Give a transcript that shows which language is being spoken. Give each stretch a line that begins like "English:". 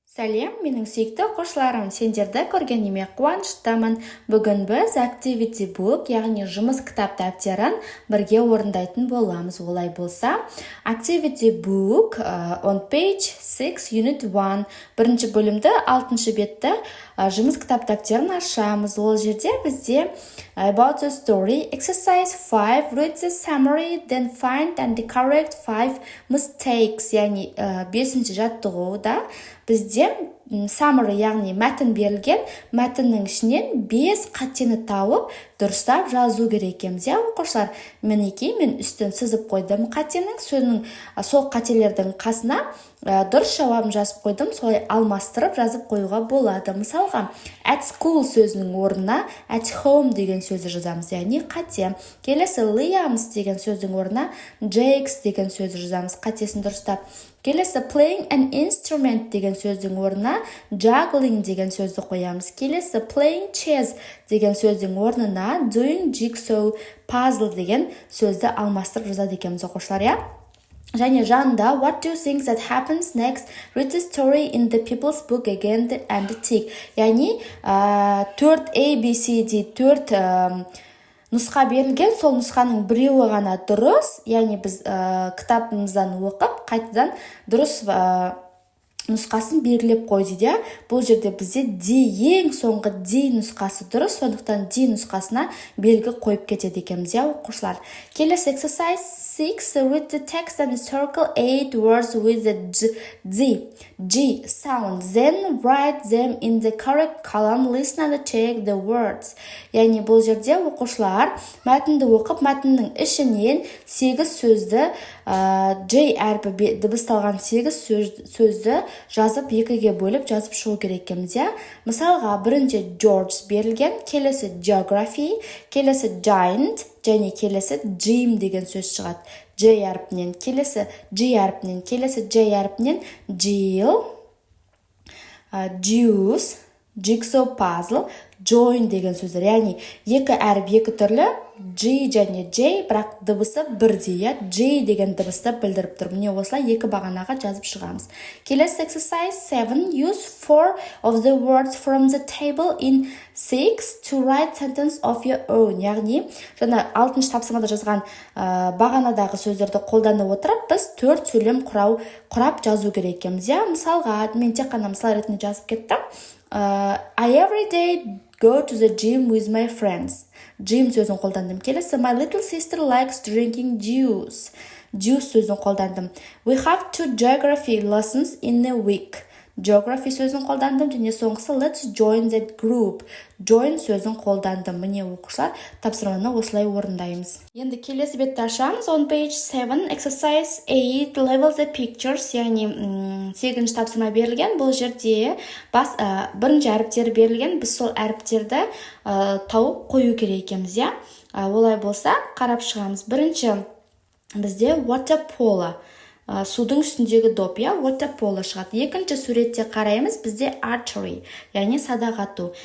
Kazakh: Сәлем, менің сүйікті оқушыларым, сендерді көргеніме қуаныштымын. Бүгін біз Activity Book, яғни жұмыс кітап дәптерін бірге орындайтын боламыз. Олай болса,
English: Activity Book on page 6, unit 1.
Kazakh: Бірінші бөлімді, 6-шы бетті жұмыс кітап дәптерін ашамыз. Ол жерде бізде
English: about the story, exercise 5, read the summary, then find and correct 5 mistakes,
Kazakh: яғни 5-ші жаттығуда бізде summary, яғни мәтін берілген, мәтіннің ішінен 5 қатені тауып, дұрыстап жазу керек екенбіз. Оқушылар, мінекей мен үстін сызып қойдым қатенің, сол қателердің қасына дұрыс жауабын жазып қойдым, солай алмастырып жазып қоюға болады. Мысалға,
English: at school
Kazakh: сөзінің орнына
English: at home
Kazakh: деген сөзді жазамыз, яғни қате. Келесі Liams деген сөздің орнына Jakes деген сөзді жазамыз, қатесін дұрыстап. Келесі
English: playing an instrument
Kazakh: деген сөздің орнына juggling деген сөзді қоямыз. Келесі
English: playing chess
Kazakh: деген сөздің орнына
English: doing jigsaw puzzle
Kazakh: деген сөзді алмастырып жазады екенбіз, оқушылар, және жанында
English: what do you think that happens next, read the story in the people's book again and tick.
Kazakh: Яғни 4 ABCD 4 нұсқа берілген, сол нұсқаның біреуі ғана дұрыс, яғни біз кітабымыздан оқып, қайтадан дұрыс нұсқасын белгілеп қой дейді. Бұл жерде бізде D, ең соңғы D нұсқасы дұрыс, сондықтан D нұсқасына белгі қойып кетеді екенбіз, оқушылар. Келесі
English: exercise 6, read the text and circle 8 words with the G sound, then write them in the correct column, listen and check the words.
Kazakh: Яғни бұл жерде оқушылар мәтінді оқып, мәтіннің ішінен 8 сөзді, J әрпі дыбысталған 8 сөзді жазып, екіге бөліп жазып шығу керек екенбіз. Мысалға, бірінші George берілген, келесі geography, келесі giant, және келесі gym деген сөз шығады. J әрпінен, келесі G әрпінен, келесі J әрпінен jill, juice, jigsaw puzzle, join деген сөздер. Яғни екі әріп екі түрлі, G және J, бірақ дыбысы бірдей, J деген дыбысты білдіріп тұр. Міне осылай екі бағанаға жазып шығамыз. Келесі
English: exercise 7, use 4 of the words from the table in 6 to write sentence of your own.
Kazakh: Яғни, жаңа 6-шы тапсырмада жазған бағанадағы сөздерді қолданып отырып, біз 4 сөйлем құрап жазу керек екенбіз. Мысалға, мен тек қана мысал ретінде жазып кеттім.
English: I every day go to the gym with my friends.
Kazakh: Gym сөзін қолдандым. Келесі,
English: my little sister likes drinking juice.
Kazakh: Juice сөзін қолдандым.
English: We have 2 geography lessons in a week.
Kazakh: Geography сөзін қолдандым, және соңғысы
English: let's join that group.
Kazakh: Join сөзін қолдандым. Міне оқушылар, тапсырманы осылай орындаймыз. Енді келесі бетті ашамыз.
English: On page 7, exercise 8, level the pictures,
Kazakh: яғни 8-ші тапсырма берілген. Бұл жерде бірінші әріптер берілген, біз сол әріптерді тауып қою керек екенбіз. Олай болса, қарап шығамыз. Бірінші бізде water polo, судың үстіндегі доп, water polo шығады. Екінші суретте қараймыз, бізде archery, яғни садақ ату.